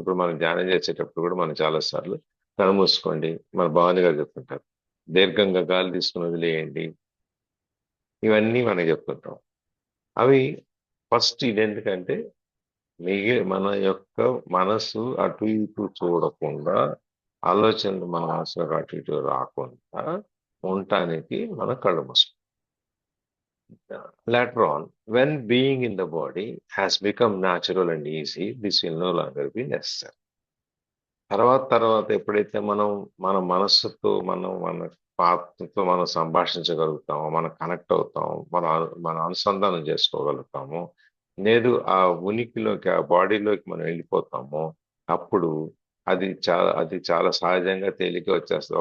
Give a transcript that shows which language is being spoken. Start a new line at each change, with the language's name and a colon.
Telugu: ఇప్పుడు మనం ధ్యానం చేసేటప్పుడు కూడా మనం చాలా సార్లు కళ్ళు మూసుకోండి, మన భవాని గారు చెప్తుంటారు, దీర్ఘంగా గాలి తీసుకుని వదిలేయండి, ఇవన్నీ మనం చెప్తుంటాం. అవి ఫస్ట్ ఇది ఎందుకంటే మన యొక్క మనసు అటు ఇటు చూడకుండా, ఆలోచనలు మన మనసులోకి అటు ఇటు రాకుండా ఉండటానికి మనం కళ్ళు మూసుకోం.
English: Later on, when being in the body has become natural and easy, this will no longer be necessary.
Telugu: తర్వాత తర్వాత ఎప్పుడైతే మనం మన మనస్సుతో మన ఆత్మతో మనం సంభాషించగలుగుతామో, మనం కనెక్ట్ అవుతాము, మన అనుసంధానం చేసుకోగలుగుతాము, లేదు ఆ ఉనికిలోకి ఆ బాడీలోకి మనం వెళ్ళిపోతామో, అప్పుడు అది చాలా సహజంగా తేలిక వచ్చేస్తుంది.